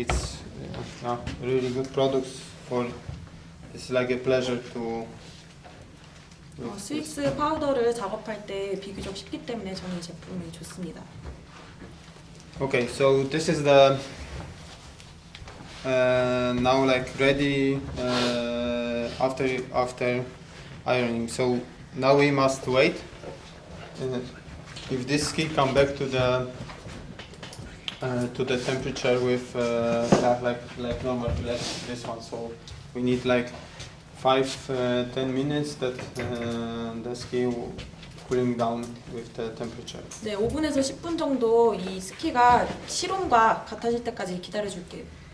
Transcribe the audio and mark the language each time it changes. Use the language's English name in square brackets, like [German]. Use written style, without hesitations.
[English] It's really good products for. It's like a pleasure to. [Korean] 스윅스 파우더를 작업할 때 비교적 쉽기 때문에 저는 이 제품이 좋습니다. [English] Okay, so this is the now like ready after ironing. So now we must wait. If this ski come back to the temperature with like normal, like this one. So we need like 5-10 minutes that the ski will cooling down with the temperature. [Korean] 네, 5분에서 10분 정도 이 스키가 실온과 같아질 때까지 기다려줄게요.